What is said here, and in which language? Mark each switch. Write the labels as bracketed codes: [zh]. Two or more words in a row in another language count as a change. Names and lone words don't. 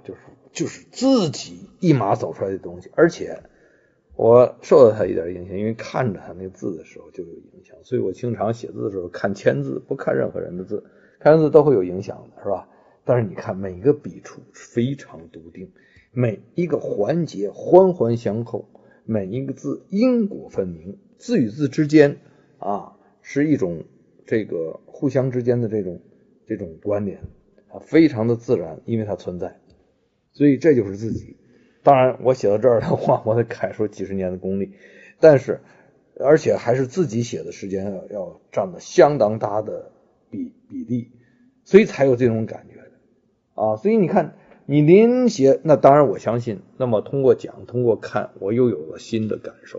[zh] 就是自己一碼走出來的東西，而且我受到他一点影響，因为看着他那个字的时候就有影響，所以我经常写字的时候看签字，不看任何人的字，看人字都会有影響的，是吧？但是你看每个笔触非常笃定，每一个環節環環相扣，每一個字因果分明，字與字之間是一種這個互相之間的這種關聯非常的自然，因為它存在，所以這就是自己。當然我寫到這兒的話，我得楷說幾十年的功力，但是而且還是自己寫的時間要佔了相當大的比例，所以才有這種感覺的所以你看你臨寫，那當然我相信，那麼通過講通過看，我又有了新的感受。